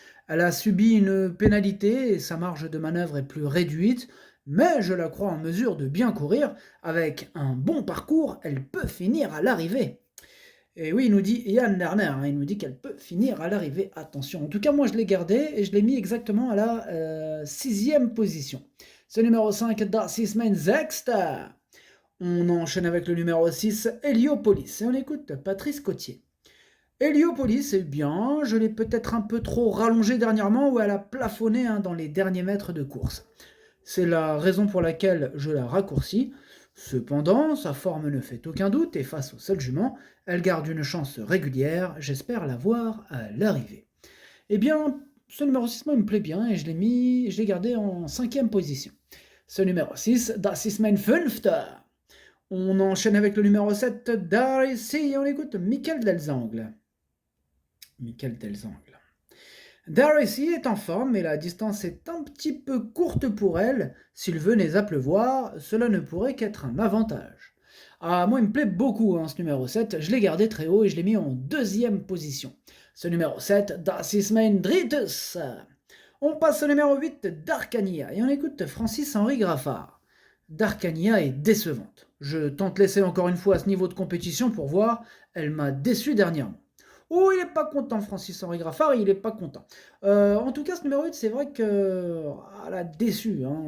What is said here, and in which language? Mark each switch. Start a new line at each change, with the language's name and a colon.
French: Elle a subi une pénalité et sa marge de manœuvre est plus réduite, mais je la crois en mesure de bien courir. Avec un bon parcours, elle peut finir à l'arrivée. Et oui, il nous dit Yann Lerner, il nous dit qu'elle peut finir à l'arrivée. Attention, en tout cas, moi je l'ai gardée et je l'ai mis exactement à la 6e position. Ce numéro 5,
German: Das ist mein Sechster.
French: On enchaîne avec le numéro 6, Heliopolis, et on écoute Patrice Cotier. Heliopolis, c'est bien, je l'ai peut-être un peu trop rallongée dernièrement où elle a plafonné dans les derniers mètres de course. C'est la raison pour laquelle je la raccourcis. Cependant, sa forme ne fait aucun doute et face au seul jument, elle garde une chance régulière, j'espère la voir à l'arrivée. Eh bien, ce numéro 6 moi, il me plaît bien et je l'ai gardé en 5e position. Ce numéro 6,
German: Das ist mein Fünfter.
French: On enchaîne avec le numéro 7, Darcy, et on écoute Michael Delzangle. Michael Delzangle. Darcy est en forme, mais la distance est un petit peu courte pour elle. S'il venait à pleuvoir, cela ne pourrait qu'être un avantage. Ah, moi, il me plaît beaucoup ce numéro 7. Je l'ai gardé très haut et je l'ai mis en 2e position. Ce numéro 7,
German: Das ist mein drittes.
French: On passe au numéro 8, Darkania, et on écoute Francis-Henri Graffard. Darkania est décevante. Je tente l'essai encore une fois à ce niveau de compétition pour voir. Elle m'a déçu dernièrement. Oh, il n'est pas content, Francis-Henri Graffard, il n'est pas content. En tout cas, ce numéro 8, c'est vrai qu'elle a déçu.